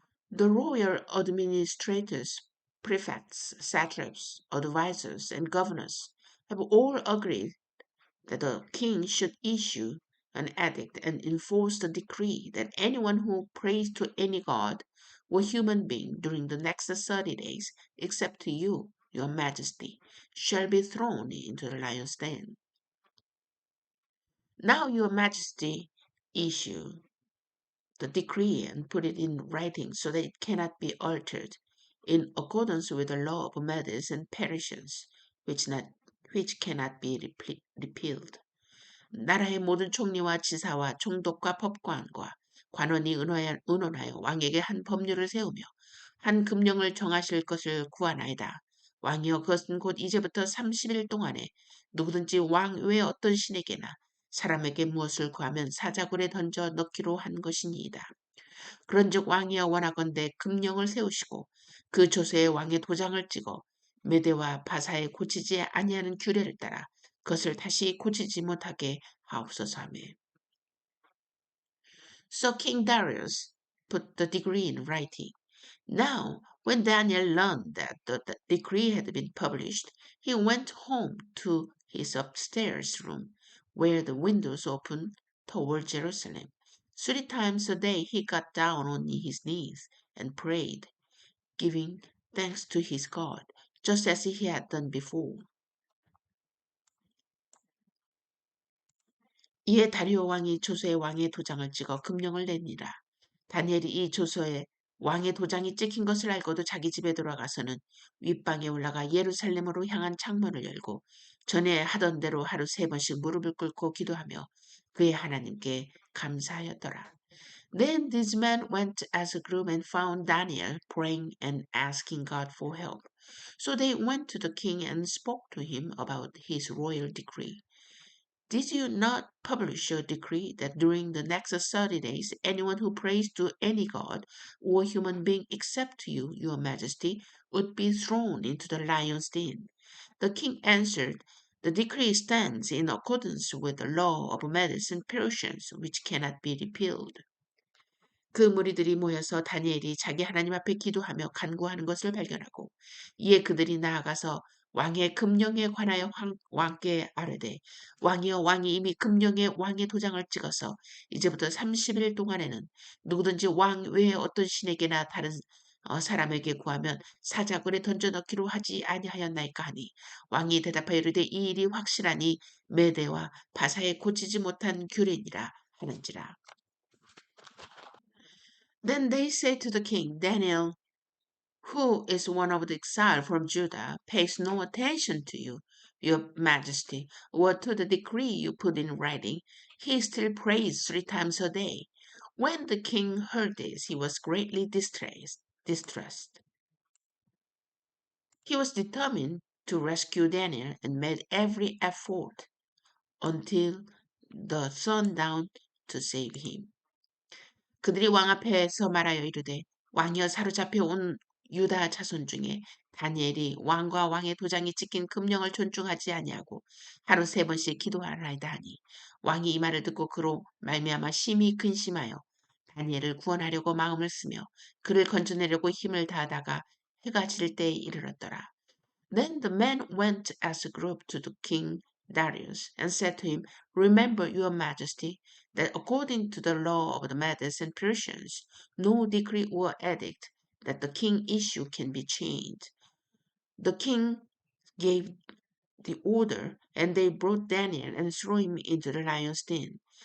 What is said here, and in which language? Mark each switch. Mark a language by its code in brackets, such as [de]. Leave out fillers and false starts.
[en] The royal administrators, prefects, satraps, advisors, and governors have all agreed that the king should issue an edict and enforce the decree that anyone who prays to any god or human being during the next 30 days, except to you, your majesty, shall be thrown into the lion's den. Now, your majesty, issue the decree and put it in writing so that it cannot be altered in accordance with the law of Medes and Persians, which cannot be repealed. [ko] 나라의 모든 총리와 지사와 총독과 법관과 관원이 의논하여 왕에게 한 법률을 세우며 한 금령을 정하실 것을 구하나이다. 왕이여 그것은 곧 이제부터 30일 동안에 누구든지 왕 외 어떤 신에게나 사람에게 무엇을 구하면 사자굴에 던져 넣기로 한 것이니이다. 그런즉 왕이여 원하건대 금령을 세우시고 그 조서에 왕의 도장을 찍어 메대와 바사에 고치지 아니하는 규례를 따라 그것을 다시 고치지 못하게 하옵소서 하며. [en] So King Darius put the decree in writing. Now, when Daniel learned that the decree had been published, he went home to his upstairs room, where the windows opened toward Jerusalem. 3 times a day he got down on his knees and prayed, giving thanks to his God, just as he had done before. [ko] 이에 다리오 왕이 조서에 왕의 도장을 찍어 금령을 내니라. 다니엘이 이 조서에 왕의 도장이 찍힌 것을 알고도 자기 집에 돌아가서는 윗방에 올라가 예루살렘으로 향한 창문을 열고 전에 하던 대로 하루 3번씩 무릎을 꿇고 기도하며 그의 하나님께 감사하였더라. [en] Then these men went as a group and found Daniel praying and asking God for help. So they went to the king and spoke to him about his royal decree. Did you not publish a decree that during the next 30 days, anyone who prays to any god or human being except to you, your majesty, would be thrown into the lion's den? The king answered, The decree stands in accordance with the law of Medes and Persians, which cannot be repealed. [ko] 그 무리들이 모여서 다니엘이 자기 하나님 앞에 기도하며 간구하는 것을 발견하고 이에 그들이 나아가서 왕의 금령에 관하여 왕께 아뢰되 왕이여 왕이 이미 금령에 왕의 도장을 찍어서 이제부터 30일 동안에는 누구든지 왕 외에 어떤 신에게나 다른 사람에게 구하면 사자굴에 던져 넣기로 하지 아니하였나이까 하니 왕이 대답하여 이르되 이 일이 확실하니 메대와 바사에 고치지 못한 규례니라 하는지라. [en] Then they say to the king, Daniel, who is one of the exile from Judah, pays no attention to you, your majesty, or to the decree you put in writing. He still prays 3 times a day. When the king heard this, he was greatly distressed. He was determined to rescue Daniel and made every effort until the sundown to save him. [ko] 그들이 왕 앞에서 말하여 이르되 왕이여 사로잡혀 온 유다 자손 중에 다니엘이 왕과 왕의 도장이 찍힌 금령을 존중하지 아니하고 하루 3번씩 기도하나이다 하니 왕이 이 말을 듣고 그로 말미암아 심히 근심하여 다니엘을 구원하려고 마음을 쓰며 그를 건져내려고 힘을 다하다가 해가 질 때에 이르렀더라. [en] Then the men went as a group to the king Darius and said to him, Remember, your majesty, that according to the law of the Medes and Persians, no decree or edict that the king issue can be changed. The king gave the order, and they brought Daniel and threw him into the lion's den.